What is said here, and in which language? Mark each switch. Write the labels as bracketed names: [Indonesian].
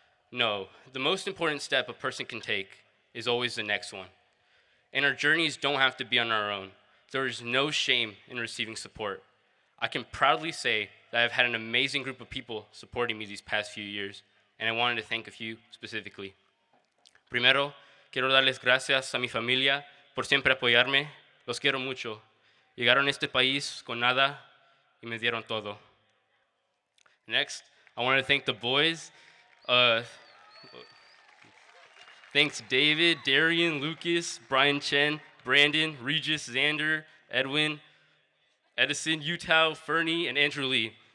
[English] No, the most important step a person can take is always the next one. And our journeys don't have to be on our own. There is no shame in receiving support. I can proudly say that I've had an amazing group of people supporting me these past few years, and I wanted to thank a few specifically. [Spanish] Primero, quiero darles gracias a mi familia por siempre apoyarme. Los quiero mucho. Llegaron a este país con nada y me dieron todo. [English] Next, I want to thank the boys. Thanks David, Darian, Lucas, Brian Chen, Brandon, Regis, Xander, Edwin, Edison, Utah, Fernie, and Andrew Lee.